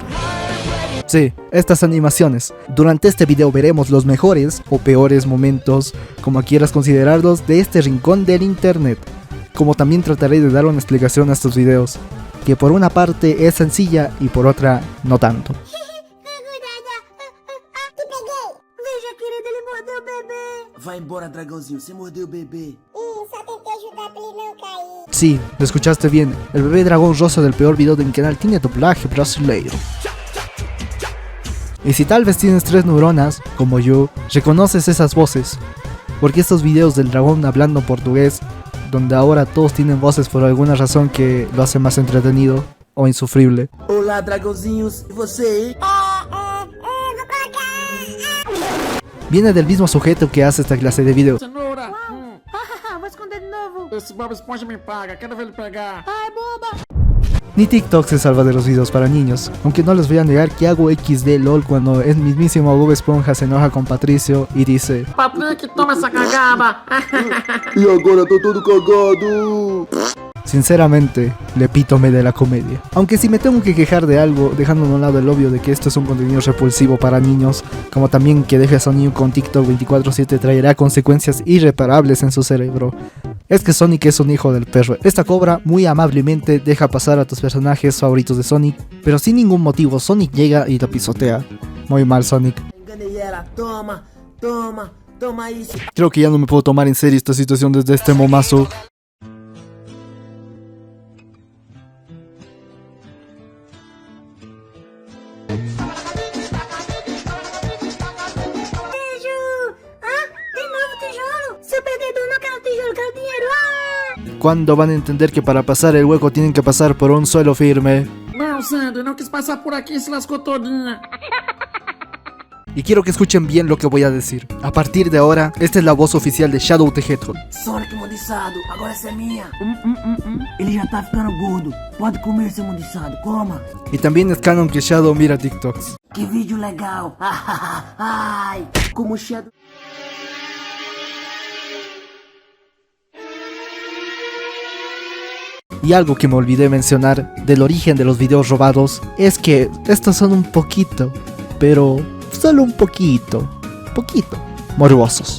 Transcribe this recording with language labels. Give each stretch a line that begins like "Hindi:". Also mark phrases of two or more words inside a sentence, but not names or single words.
Spanish: Sí, estas animaciones. Durante este video veremos los mejores o peores momentos, como quieras considerarlos, de este rincón del internet. Como también trataré de dar una explicación a estos videos, que por una parte es sencilla y por otra no tanto.
Portuguese: Veja, querida, ele mordeu o bebê. Vai embora, dragãozinho, você mordeu o bebê. Só tentei ajudar pra ele não cair.
Spanish: Sí, lo escuchaste bien, el bebé dragón rosa del peor video del canal tiene doblaje brasileiro. Y si tal vez tienes 3 neuronas, como yo, reconoces esas voces, porque estos videos del dragón hablando portugués, donde ahora todos tienen voces por alguna razón que lo hace más entretenido o insufrible.
Portuguese: Olá, dragãozinhos, e você, hein? Vou colocar.
Spanish: Viene del mismo sujeto que hace esta clase de videos.
Portuguese: Cenoura. Vou esconder de novo. Esse Bob Esponja me paga, quero ver ele pegar. Ai, boba.
Spanish: Ni TikTok se salva de los videos para niños, aunque no les voy a negar que hago XD LOL cuando el mismísimo Bob Esponja se enoja con Patricio y dice:
Portuguese: Patrick, toma essa cagada. E agora tô todo cagado.
Spanish: Sinceramente, el epítome de la comedia. Aunque si me tengo que quejar de algo, dejando a un lado el obvio de que esto es un contenido repulsivo para niños, como también que dejes a un niño con TikTok 24/7 traerá consecuencias irreparables en su cerebro, es que Sonic es un hijo del perro. Esta cobra muy amablemente deja pasar a tus personajes favoritos de Sonic, pero sin ningún motivo Sonic llega y lo pisotea. Muy mal, Sonic.
Portuguese: Enganei ela, toma, toma, toma isso.
Spanish: Creo que ya no me puedo tomar en serio esta situación desde este momazo.
Portuguese: De novo tijolo. Seu perdedor, não quero tijolo, quero dinheiro.
Spanish: ¿Cuándo van a entender que para pasar el hueco tienen que pasar por un suelo firme?
Portuguese: Não, Sandy, não quis passar por aqui e se lascou todinha.
Spanish: Y quiero que escuchen bien lo que voy a decir. A partir de ahora, esta es la voz oficial de Shadow the Hedgehog.
Portuguese: Sonic mundiçado, agora essa é minha. Ele já tá ficando gordo. Pode comer, seu mundiçado, coma.
Spanish: Y también es canon que Shadow mira TikToks.
Portuguese: Que vídeo legal. Ai, como o Shadow...
Spanish: Y algo que me olvidé mencionar del origen de los videos robados es que estos son un poquito, pero solo un poquito, morbosos.